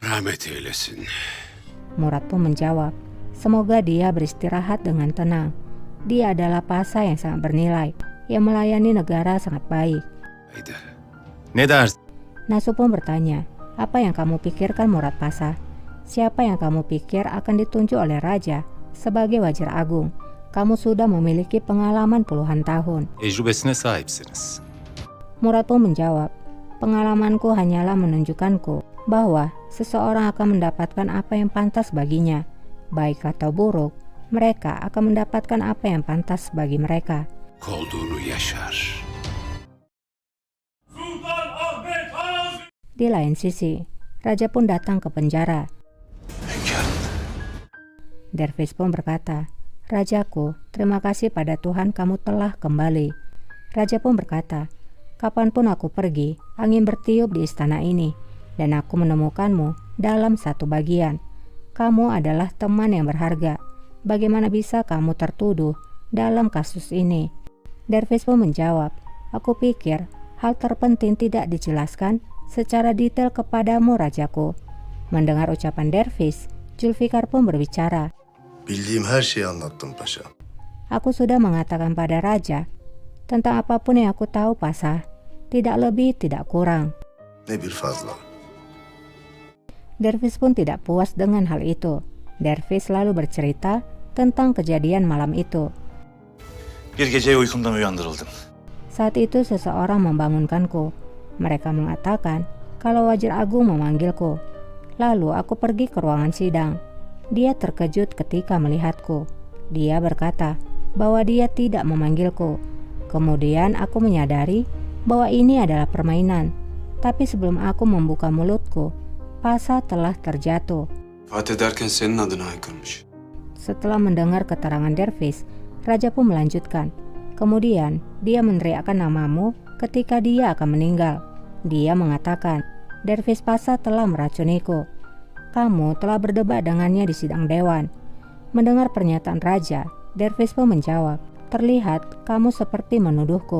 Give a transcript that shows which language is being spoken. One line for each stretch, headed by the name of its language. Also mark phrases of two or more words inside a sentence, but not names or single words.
Turkish: rahmet eylesin.
Indonesian: Murad pun menjawab, semoga dia beristirahat dengan tenang. Dia adalah Pasa yang sangat bernilai, yang melayani negara sangat baik.
Turkish: Haydi. Ne dersin?
Indonesian: Nasuh pun bertanya, apa yang kamu pikirkan Murad Pasa? Siapa yang kamu pikir akan ditunjuk oleh raja sebagai wazir agung? Kamu sudah memiliki pengalaman puluhan tahun.
Turkish: Tecrübesine sahipsiniz.
Indonesian: Murad pun menjawab, pengalamanku hanyalah menunjukkanku bahwa seseorang akan mendapatkan apa yang pantas baginya. Baik atau buruk, mereka akan mendapatkan apa yang pantas bagi mereka.
Turkish: Olduğunu yaşar.
Indonesian: Di lain sisi, raja pun datang ke penjara.
Turkish: Hünkârım.
Indonesian: Dervish pun berkata, Rajaku, terima kasih pada Tuhan kamu telah kembali. Raja pun berkata, kapanpun aku pergi, angin bertiup di istana ini, dan aku menemukanmu dalam satu bagian. Kamu adalah teman yang berharga. Bagaimana bisa kamu tertuduh dalam kasus ini? Dervish pun menjawab, aku pikir hal terpenting tidak dijelaskan secara detail kepadamu, Rajaku. Mendengar ucapan Dervish, Zulfikar pun berbicara.
Turkish: Bildiğim her şeyi anlattım paşa.
Indonesian: Aku sudah mengatakan pada raja tentang apapun yang aku tahu, Pasa. Tidak lebih, tidak kurang.
Turkish: Ne bir fazla.
Indonesian: Dervish pun tidak puas dengan hal itu. Dervish lalu bercerita tentang kejadian malam itu.
Turkish: Bir gece uykumdan uyandırıldım.
Indonesian: Saat itu seseorang membangunkanku. Mereka mengatakan kalau wazir agung memanggilku. Lalu aku pergi ke ruangan sidang. Dia terkejut ketika melihatku. Dia berkata bahwa dia tidak memanggilku. Kemudian aku menyadari bahwa ini adalah permainan. Tapi sebelum aku membuka mulutku, Pasa telah terjatuh.
Turkish: Fatih ederken senin adına haykırmış.
Indonesian: Setelah mendengar keterangan Dervish, raja pun melanjutkan. Kemudian dia meneriakkan namamu ketika dia akan meninggal. Dia mengatakan, Dervish Pasa telah meracuniku. Kamu telah berdebat dengannya di sidang dewan. Mendengar pernyataan raja, Dervish pun menjawab, terlihat kamu seperti menuduhku.